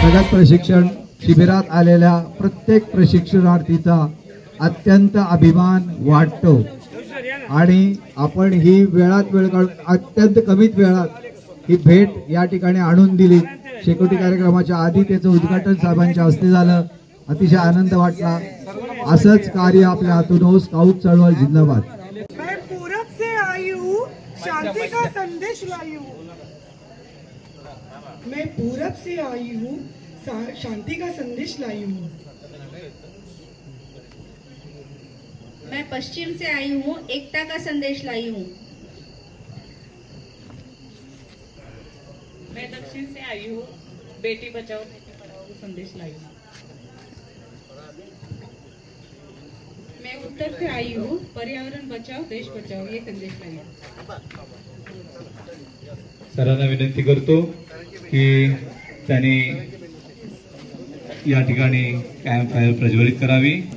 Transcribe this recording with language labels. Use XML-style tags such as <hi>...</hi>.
<mr>प्रशिक्षण शिबिरात आलेल्या प्रत्येक प्रशिक्षणार्थीचा अत्यंत अभिमान वाटतो आणि आपण ही वेळात वेळ काढून अत्यंत कमीत वेळात ही भेट या ठिकाणी आणून दिली। शेकोटी कार्यक्रमाच्या आधी त्याचं उद्घाटन साहेबांच्या हस्ते झालं, अतिशय आनंद वाटला। असंच कार्य आपल्या हातून हो। स्काउट चळवळ जिंदाबाद।</mr> <hi>मैं पूरब से आई हूँ, शांति का संदेश लाई हूँ। मैं पूरब से आई हूँ, शांति का संदेश लाई हूँ। मैं पश्चिम से आई हूँ, एकता का संदेश लाई हूँ। मैं दक्षिण से आई हूँ, बेटी बचाओ बेटी पढ़ाओ संदेश लाई हूँ। मैं उत्तर से आई हूँ, पर्यावरण बचाओ देश बचाओ ये संदेश लाई हूँ।</hi> <mr>सरांना विनंती करतो की त्यांनी या ठिकाणी कॅम्प फायर प्रज्वलित करावी।</mr>